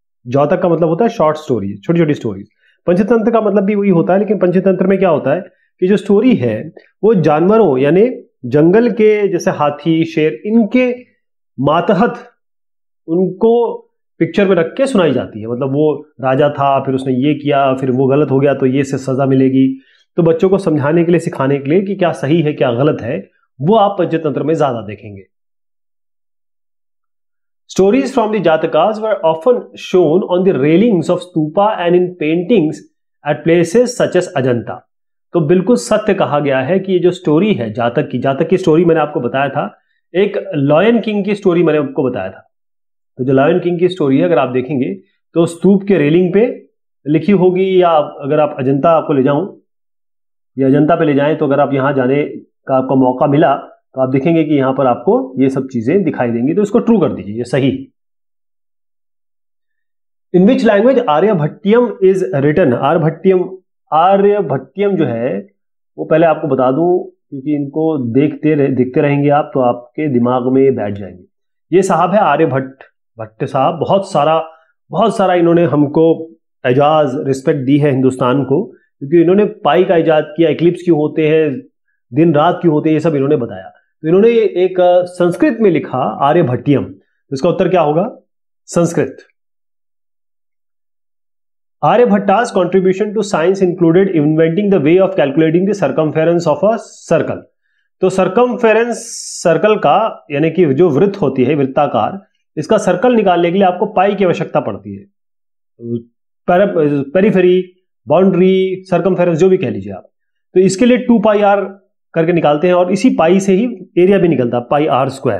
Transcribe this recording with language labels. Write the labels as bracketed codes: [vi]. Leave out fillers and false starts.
[hi] जातक का मतलब होता है शॉर्ट स्टोरी, छोटी छोटी स्टोरीज। पंचतंत्र का मतलब भी वही होता है, लेकिन पंचतंत्र में क्या होता है कि जो स्टोरी है वो जानवरों यानी जंगल के, जैसे हाथी, शेर, इनके मातहत उनको पिक्चर में रख के सुनाई जाती है। मतलब वो राजा था, फिर उसने ये किया, फिर वो गलत हो गया तो ये से सजा मिलेगी। तो बच्चों को समझाने के लिए, सिखाने के लिए कि क्या सही है क्या गलत है, वो आप पंचतंत्र में ज्यादा देखेंगे। [en] Stories from the Jatakas were often shown on the railings of stupa and in paintings at places such as Ajanta. [hi] तो बिल्कुल सत्य कहा गया है कि ये जो स्टोरी है जातक की स्टोरी मैंने आपको बताया था। एक लॉयन किंग की स्टोरी मैंने आपको बताया था। तो जो लॉयन किंग की स्टोरी है, अगर आप देखेंगे तो स्तूप के रेलिंग पे लिखी होगी, या अगर आप अजंता आपको ले जाऊं या अजंता पे ले जाएं, तो अगर आप यहां जाने का आपको मौका मिला तो आप देखेंगे कि यहां पर आपको ये सब चीजें दिखाई देंगी। तो इसको ट्रू कर दीजिए, ये सही। [en] In which language Aryabhatiyam is written? [hi] Aryabhatiyam जो है वो पहले आपको बता दूं, क्योंकि इनको देखते रहेंगे आप तो आपके दिमाग में बैठ जाएंगे। ये साहब है आर्यभट्ट साहब। बहुत सारा इन्होंने हमको एजाज, रिस्पेक्ट दी है हिंदुस्तान को, क्योंकि इन्होंने पाई का इजाद किया, इक्लिप्स क्यों होते हैं, दिन रात क्यों होते हैं, ये सब इन्होंने बताया। तो इन्होंने एक संस्कृत में लिखा आर्यभट्टियम। तो इसका उत्तर क्या होगा? Sanskrit. [en] Aryabhatta's contribution to science included inventing the way of calculating the circumference of a circle. [hi] तो सर्कमफेरेंस सर्कल का, यानी कि जो वृत्त होती है, वृत्ताकार, इसका सर्कल निकालने के लिए आपको पाई की आवश्यकता पड़ती है। पेरिफेरी, बाउंड्री, सर्कमफेरेंस, जो भी कह लीजिए आप। तो इसके लिए 2 पाई आर करके निकालते हैं, और इसी पाई से ही एरिया भी निकलता है, पाई आर स्क्वायर।